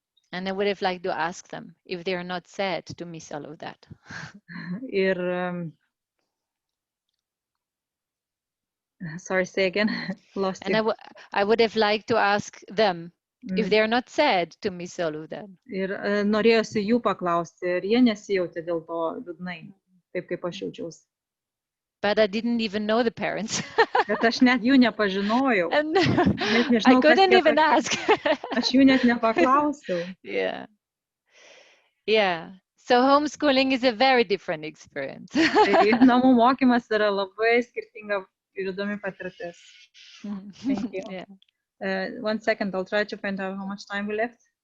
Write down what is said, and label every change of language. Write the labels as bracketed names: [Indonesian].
[English] And I would have liked to ask them if they are not sad to miss all of that. [Lithuanian] Ir [English] sorry, say again. Lost you. And I would have liked to ask them if they are not sad to miss all of that. [Lithuanian] Ir norėjosi jų paklausti, ir jie nesijautė dėl to liūdnai, taip kaip aš jaučiausi. [English] But I didn't even know the parents. [Lithuanian] Bet aš net jų nepažinojau. [English] And [Lithuanian] net nežinau, [English] I couldn't even ask. [Lithuanian] Aš jų net nepaklausiau. [English] Yeah. Yeah. So homeschooling is a very different experience. [Lithuanian] Tai namų mokymas yra labai skirtinga ir įdomi patirtis. [English] Thank you. Yeah. 1 second, I'll try to find out how much time we left.